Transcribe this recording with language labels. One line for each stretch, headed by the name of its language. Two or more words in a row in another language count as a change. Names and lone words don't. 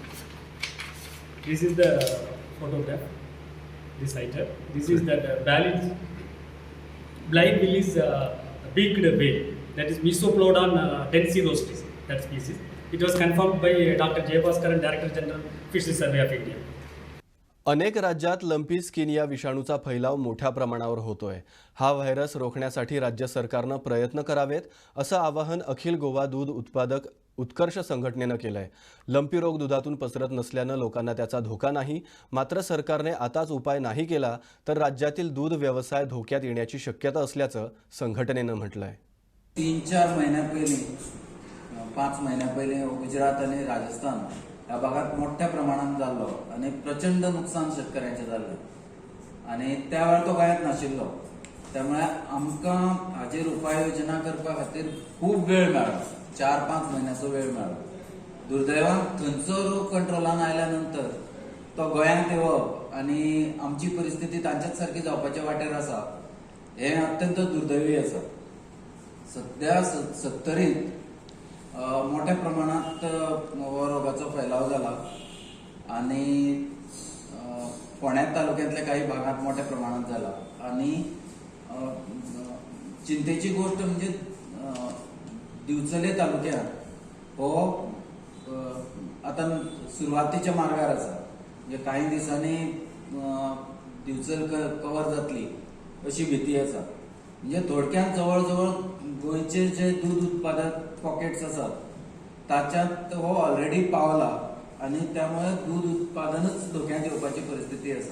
English: This is the photograph, this sighted. This is the blind Willis beaked whale, that is Mesoplodon densirostris, that species. It was confirmed by Dr. Jayabhaskaran, Director General, Fisheries Survey of India.
Marathi: अनेक राज्यात लंपी स्किन या विषाणूचा फैलाव मोठ्या प्रमाणावर होतोय. हा व्हायरस रोखण्यासाठी राज्य सरकारने प्रयत्न करावेत असं आवाहन अखिल गोवा दूध उत्पादक उत्कर्ष संघटनेने केलंय. लंपी रोग दुधातून पसरत नसल्याने लोकांना त्याचा धोका नाही. मात्र सरकारने आताच उपाय नाही केला तर राज्यातील दूध व्यवसाय धोक्यात येण्याची शक्यता असल्याचं संघटनेने म्हटलंय. 3-4 महिन्या पहिले 5 महिन्या पहिले गुजरात आणि राजस्थान या भागात मोठ्या प्रमाणात झालो आणि प्रचंड नुकसान शेतकऱ्यांचे झाले आणि त्यावेळेस तो कांयच नाशिल्लो.
Konkani: त्यामुळे आमकां हाचेर उपाययोजना करपा खातीर खूब वेळ मेळ्ळो, 4-5 महिन्याचो वेळ मेळ्ळो. दुर्दैवान खंयचो रोग कंट्रोलान आयल्यानंतर तो गोंयांत येवप आनी आमची परिस्थिती तांच्याच सारकी जावपाच्या वाटेर आसा, हे अत्यंत दुर्दैवी आसा.
Marathi: सध्या 70त मोठ्या प्रमाणात हो रोगाचो फैलाव जाला आणि फोंड्या तालुक्यातल्या काही भागात मोठ्या प्रमाणात झाला आणि
Konkani: चिंतेची गोष्ट म्हणजे दिवचले तालुक्यात हो आता सुरुवातीच्या मार्गार आसा म्हणजे काही दिवसांनी दिवचल कव्हर जातली अशी भीती आसा म्हणजे थोडक्यात जवळ गोंयचे जे दूध उत्पादक पॉकेट्स आसात ताच्यात हो ऑलरेडी पावला आणि त्यामुळे दूध उत्पादनच धोक्यात येवपाची परिस्थिती आसा.